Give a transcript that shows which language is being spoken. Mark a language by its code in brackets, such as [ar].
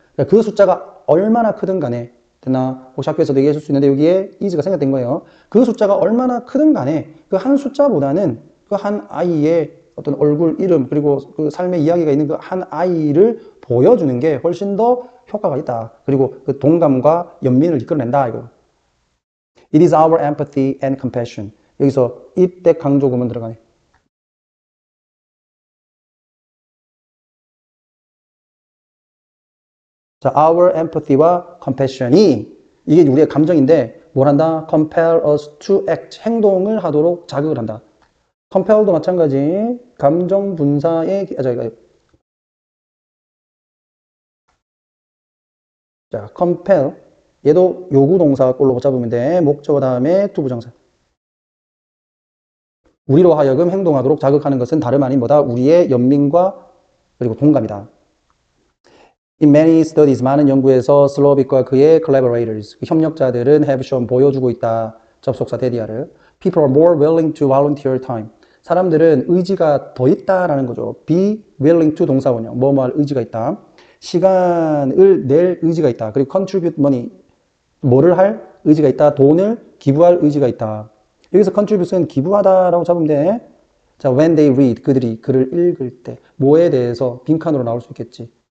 [ko] 그러니까 그 숫자가 얼마나 크든 간에 됐나? 혹시 학교에서도 얘기했을 수 있는데 여기에 is가 생략된 거예요. 그 숫자가 얼마나 크든 간에 그 한 숫자보다는 그 한 아이의 어떤 얼굴, 이름, 그리고 그 삶의 이야기가 있는 그 한 아이를 보여주는 게 훨씬 더 효과가 있다. 그리고 그 동감과 연민을 이끌어낸다, 이거. [en] It is our empathy and compassion. [ko] 여기서 이때 강조구문 들어가네. 자, [en] our empathy [ko] 와 compassion이 이게 우리의 감정인데 뭘 한다? [en] compel us to act. [ko] 행동을 하도록 자극을 한다. compel도 마찬가지. 감정 분사의 자, compel 얘도 요구 동사 꼴로 잡으면 돼. 목적어 다음에 to 부정사. 우리로 하여금 행동하도록 자극하는 것은 다름 아닌 뭐다? 우리의 연민과 그리고 동감이다. [en] In many studies, [ko] 많은 연구에서 슬로빅과 그의 collaborators, 그 협력자들은 [en] have shown, [ko] 보여주고 있다. 접속사 대디아를. [en] People are more willing to volunteer time. [ko] 사람들은 의지가 더 있다라는 거죠. [en] be willing to [ko] 동사원형, 뭐뭐 할 의지가 있다. 시간을 낼 의지가 있다. 그리고 [en] contribute money, [ko] 뭐를 할 의지가 있다. 돈을 기부할 의지가 있다. 여기서 contribute는 기부하다라고 잡으면 돼. 자, [en] when they read, [ko] 그들이 글을 읽을 때, 뭐에 대해서 빈칸으로 나올 수 있겠지.